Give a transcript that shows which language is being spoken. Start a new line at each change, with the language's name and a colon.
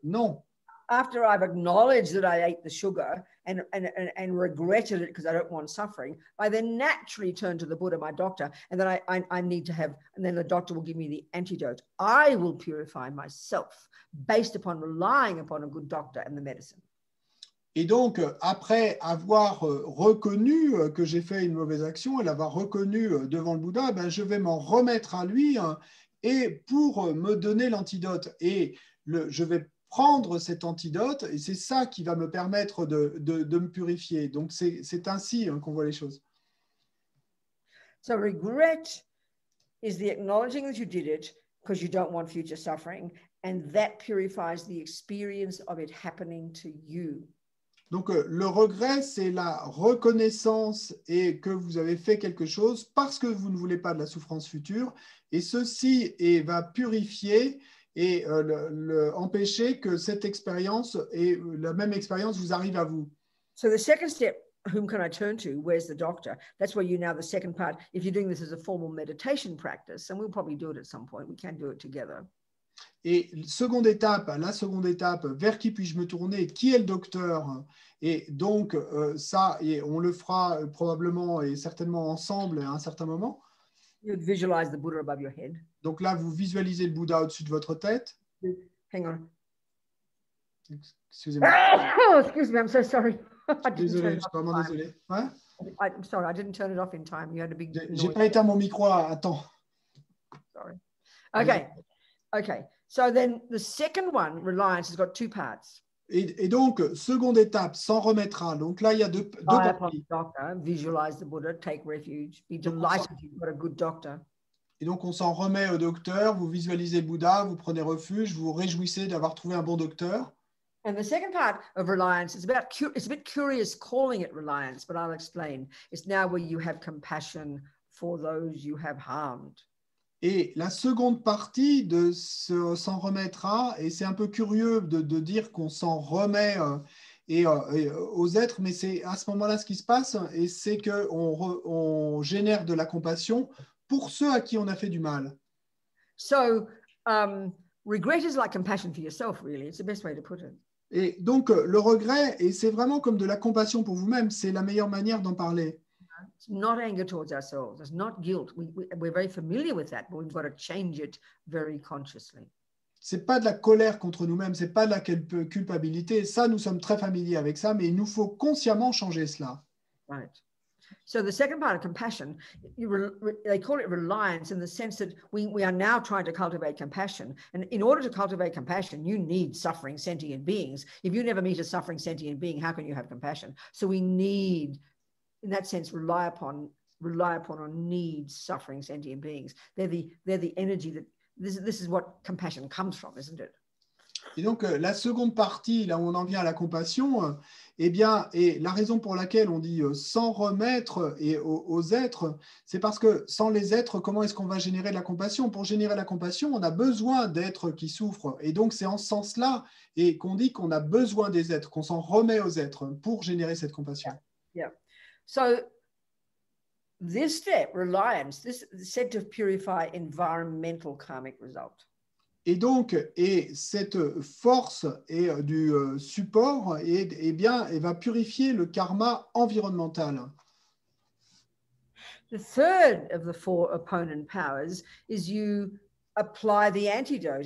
French: Non.
English: After I've acknowledged that I ate the sugar and regretted it because I don't want suffering, I then naturally turn to the Buddha, my doctor, and then I need to have, and then the doctor will give me the antidote. I will purify myself based upon relying upon a good doctor and the medicine.
French: Et donc, après avoir reconnu que j'ai fait une mauvaise action et l'avoir reconnu devant le Bouddha, je vais m'en remettre à lui et pour me donner l'antidote. Et je vais prendre cet antidote et c'est ça qui va me permettre de me purifier. Donc, c'est ainsi qu'on voit les choses.
English: So regret is the acknowledging that you did it because you don't want future suffering, and that purifies the experience of it happening to you.
French: Donc, le regret, c'est la reconnaissance et que vous avez fait quelque chose parce que vous ne voulez pas de la souffrance future, et ceci va purifier et empêcher que cette expérience et la même expérience vous arrive à vous.
English: So the second step, whom can I turn to? Where's the doctor? That's where you now, the second part, if you're doing this as a formal meditation practice, and we'll probably do it at some point, we can do it together.
French: Et la seconde étape, vers qui puis-je me tourner? Qui est le docteur? Et donc, ça, et on le fera probablement et certainement ensemble à un certain moment.
English: You'd visualize the Buddha above your head.
French: Donc là, vous visualisez le Bouddha au-dessus de votre tête.
English: Hang on.
French: Excusez-moi.
English: Oh, excuse me, I'm so sorry.
French: Désolé, je suis vraiment désolé. Ouais?
English: I'm sorry, I didn't turn it off in time. You had a big noise.
French: J'ai pas éteint mon micro à temps.
English: Sorry. Okay. So then the second one, reliance, has got two parts.
French: Et donc, seconde étape, s'en remettra. Donc là, il y a deux parties.
English: Doctor, visualize the Buddha, take refuge, be delighted you've got a good doctor.
French: Et donc, on s'en remet au docteur, vous visualisez le Bouddha, vous prenez refuge, vous vous réjouissez d'avoir trouvé un bon docteur.
English: And the second part of reliance is it's a bit curious calling it reliance, but I'll explain. It's now where you have compassion for those you have harmed.
French: Et la seconde partie de s'en remettra, et c'est un peu curieux de dire qu'on s'en remet aux êtres, mais c'est à ce moment-là ce qui se passe, et c'est qu'on génère de la compassion pour ceux à qui on a fait du mal.
English: So, regret is like compassion for yourself, really. It's the best way to put it.
French: Et donc, le regret, et c'est vraiment comme de la compassion pour vous-même, c'est la meilleure manière d'en parler.
English: It's not anger towards ourselves. It's not guilt. We're very familiar with that, but we've got to change it very consciously.
French: C'est pas de la colère contre nous-mêmes, c'est pas de la culpabilité. Ça, nous sommes très familiers avec ça, mais il nous faut consciemment changer cela.
English: Right. So the second part of compassion, they call it reliance in the sense that we are now trying to cultivate compassion. And in order to cultivate compassion, you need suffering sentient beings. If you never meet a suffering sentient being, how can you have compassion? So we need, in that sense, rely upon or need suffering sentient beings. They're the energy that this is what compassion comes from, isn't it?
French: Et donc, la seconde partie, là où on en vient à la compassion, eh bien, et la raison pour laquelle on dit s'en remettre aux êtres, c'est parce que sans les êtres, comment est-ce qu'on va générer de la compassion? Pour générer la compassion, on a besoin d'êtres qui souffrent. Et donc, c'est en ce sens-là et qu'on dit qu'on a besoin des êtres, qu'on s'en remet aux êtres pour générer cette compassion.
English: Yeah. So this step, reliance, this is said to purify environmental karmic result.
French: Et donc, et cette force et du support, eh bien, elle va purifier le karma environnemental.
English: The third of the four opponent powers is you apply the antidote.